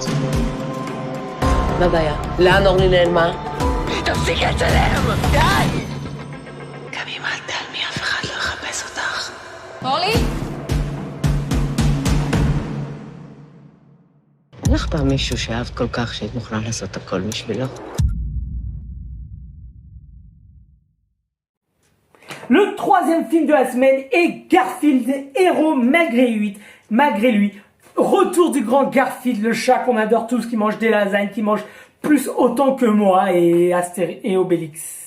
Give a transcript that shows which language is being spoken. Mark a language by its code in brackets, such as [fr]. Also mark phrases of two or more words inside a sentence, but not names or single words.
[he] מה בעיה? לאן אורלי נעלמה? תפסיק לצלם! די! גם אם את תעלמי, אף אחד לא יחפש אותך. אורלי? אין לך פעם מישהו שאהבת כל כך שהיית מוכנה לעשות הכל בשבילו? [fr] Le troisième film de la semaine est Garfield, héros malgré lui. Retour du grand Garfield, le chat qu'on adore tous, qui mange des lasagnes, qui mange plus autant que moi et Obélix.